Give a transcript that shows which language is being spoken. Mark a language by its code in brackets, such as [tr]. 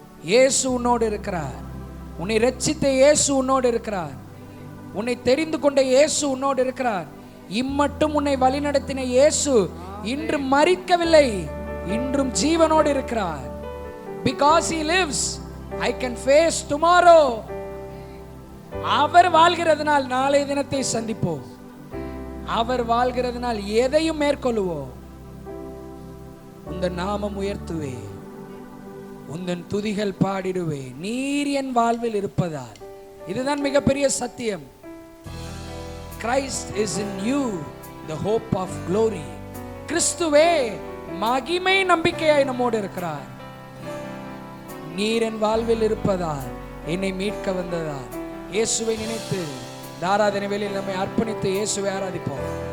[ta] இயேசு உன்னோடு இருக்கிறார். உன்னை ரட்சித்த இயேசு உன்னோடு இருக்கிறார். உன்னை தெரிந்து கொண்ட இயேசு உன்னோடு இருக்கிறார். இம்மட்டும் உன்னை வழிநடத்தின இயேசு இன்று மரிக்கவில்லை, இன்றும் ஜீவனோடு இருக்கிறார். [en] Because he lives, I can face tomorrow. [ta] அவர் வாழ்கிறதுனால் நாளைய தினத்தை சந்திப்போம். அவர் வாழ்கிறதுனால் எதையும் மேற்கொள்ளுவோம். உந்தன் நாமம் உயர்த்துவே, உந்தன் துதிகள் பாடிடுவே, நீர் என் வாழ்வில் இருப்பதால். இதுதான் மிகப்பெரிய சத்தியம். [en] Christ is in you, the hope of glory. [ta] கிறிஸ்துவே மகிமை நம்பிக்கையாய் நம்மோடு இருக்கிறார். நீர் என் வாழ்வில் இருப்பதால், என்னை மீட்க வந்ததால். இயேசுவை நினைத்து இந்த ஆராதனை வேளையில் நம்மை அர்ப்பணித்து இயேசுவை ஆராதிப்போம்.